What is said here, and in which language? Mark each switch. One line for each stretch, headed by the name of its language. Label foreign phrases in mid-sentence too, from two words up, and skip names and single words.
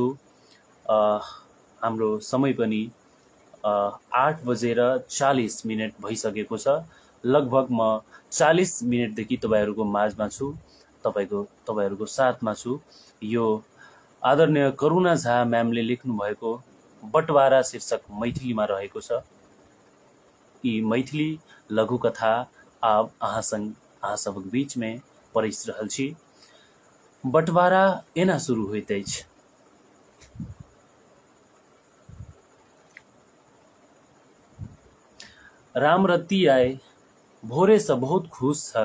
Nepali: हाम्रो समय पनि 8:40 भइसकेको छ। लगभग म 40 मिनटदेखि तपाईहरूको माझमा छु, तपाईहरूको साथमा छु। यो आदरणीय करुणा झा म्यामले लेख्नु भएको बटवारा शीर्षक मैथिलीमा रहेको छ।
Maithili: यी मैथिली लघुकथा आब अहाँ सबक बीच में परिस रहल छी। बटवारा एना शुरू होइत अछि। रामरती आए, भोरे से बहुत खुश छल।